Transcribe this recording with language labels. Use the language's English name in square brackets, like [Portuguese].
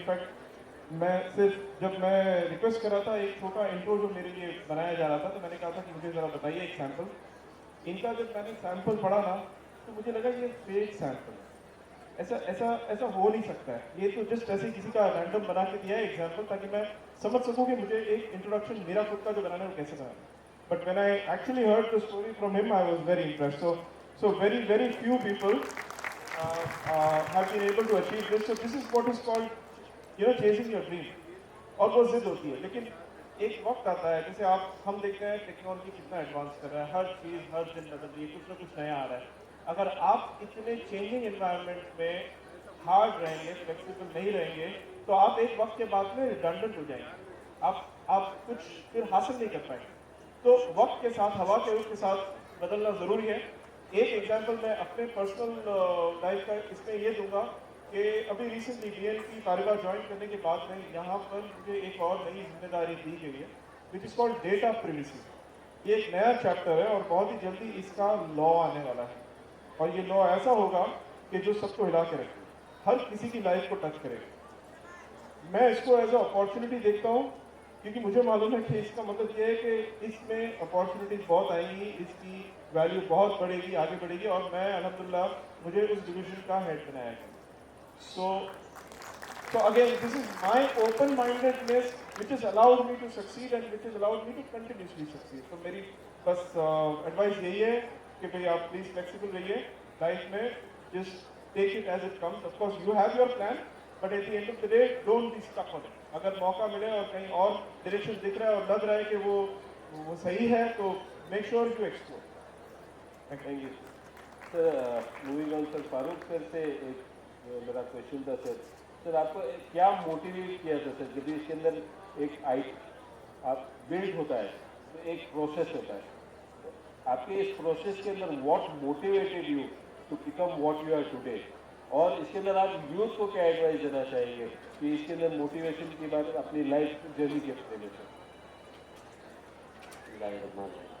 [Hindi] In fact मैं सिर्फ जब मैं रिक्वेस्ट कर रहा था एक छोटा इंट्रो जो मेरे लिए बनाया जा रहा था, तो मैंने कहा था कि मुझे ज़रा बताइए एक सैम्पल. इनका जब मैंने सैंपल पढ़ा ना तो मुझे लगा ये फेक सैंपल है. ऐसा ऐसा ऐसा हो नहीं सकता है. ये तो जस्ट ऐसे किसी का रैंडम बना के दिया है एग्जाम्पल ताकि मैं समझ सकूं कि मुझे एक इंट्रोडक्शन मेरा खुद का जो बनाना है वो कैसे बनाना है. [English] But when I actually heard the story from him, I was very impressed. So very few people have been able to achieve this. So this is what is called, chasing your dream. [Hindi] और वो जिद होती है, लेकिन एक वक्त आता है, जैसे हम देखते हैं टेक्नोलॉजी कितना एडवांस कर रहा है, हर चीज़ हर दिन बदल रही है, कुछ ना कुछ नया आ रहा है। अगर आप इतने चेंजिंग एनवायरनमेंट में हार्ड रहेंगे, फ्लेक्सिबल नहीं रहेंगे, तो आप एक वक्त के बाद में रिडंडेंट हो जाएंगे, आप कुछ फिर हासिल नहीं कर पाएंगे। तो वक्त के साथ, हवा के रुख के साथ बदलना ज़रूरी है। एक एग्जाम्पल मैं अपने पर्सनल लाइफ का इसमें ये दूंगा कि अभी रिसेंटली BNP पारिवार ज्वाइन करने के बाद में यहाँ पर मुझे एक और नई जिम्मेदारी दी गई है, [English] Which is called data privacy. [Hindi] ये एक नया चैप्टर है और बहुत ही जल्दी इसका लॉ आने वाला है, और ये लॉ ऐसा होगा कि जो सबको हिला के रखे, हर किसी की लाइफ को टच करेगा। मैं इसको एज अ अपॉर्चुनिटी देखता हूँ, क्योंकि मुझे मालूम है कि इसका मतलब ये है कि इसमें अपॉर्चुनिटीज बहुत आएंगी, इसकी वैल्यू बहुत बढ़ेगी, आगे बढ़ेगी, और मैं अल्हम्दुलिल्लाह मुझे उस डिवीजन का हेड बनाया गया। [English] So again, this is my open-mindedness which has allowed me to succeed and which has allowed me to continuously succeed. [Hindi] So मेरी बस advice यही है कि भाई आप please flexible रहिए लाइफ में, [English] just take it as it comes. Of course you have your plan, but at the end of the day don't be stuck on it. [Hindi] अगर मौका मिले और कहीं और direction दिख रहा है और लग रहा है कि वो सही है, तो [English] make sure you explore. Thank you. [Hindi] Sir, moving on, sir, Farooq sir से एक मेरा क्वेश्चन था सर, आपको क्या मोटिवेट किया था सर, जब इसके अंदर एक आप बिल्ड होता है तो एक प्रोसेस होता है, तो आपके इस प्रोसेस के अंदर [English] what motivated you to become what you are today, [Hindi] और इसके अंदर आप यूथ को क्या एडवाइस देना चाहेंगे कि इसके अंदर मोटिवेशन के बाद अपनी लाइफ जर्नी कैसे देंगे सर?